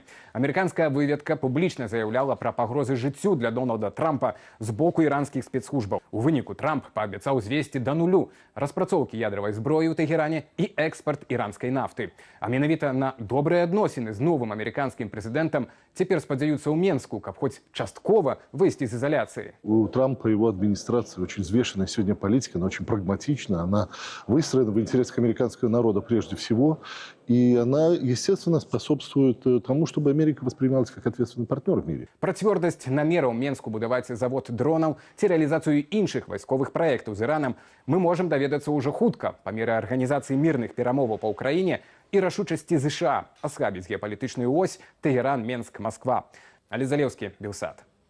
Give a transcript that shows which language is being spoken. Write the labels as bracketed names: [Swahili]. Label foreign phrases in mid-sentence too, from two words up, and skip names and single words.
[Belarusian] Амерыканская выведка публічна заяўляла пра пагрозы жыццю для Дональда Трампа з боку іранскіх спецслужбаў. У выніку Трамп паабяцаў звесці да нулю распрацоўкі ядравай зброі ў Тэгеране і экспарт іранскай нафты. А менавіта на добрыя адносіны з новым амерыканскім прэзідэнтам цяпер спадзяюцца ў Менску, каб хоць часткова выйсці з изоляции. [Russian] У Трампа и его администрации очень взвешенная сегодня политика, она очень прагматична, она выстроена в интересах американского народа прежде всего, и она, естественно, способствует тому, чтобы Америка воспринималась как ответственный партнер в мире. [Belarusian] Про цвёрдасць намераў Менску будаваць завод дронаў ці рэалізацыю іншых вайсковых праектаў з Іранам мы можам даведацца ўжо хутка па меры арганізацыі мірных перамоваў па ўкраіне і рашучасці ЗША аслабіць геапалітычную ось Тэгеран, Менск, Москва. Алесь Залеўскі, Белсат.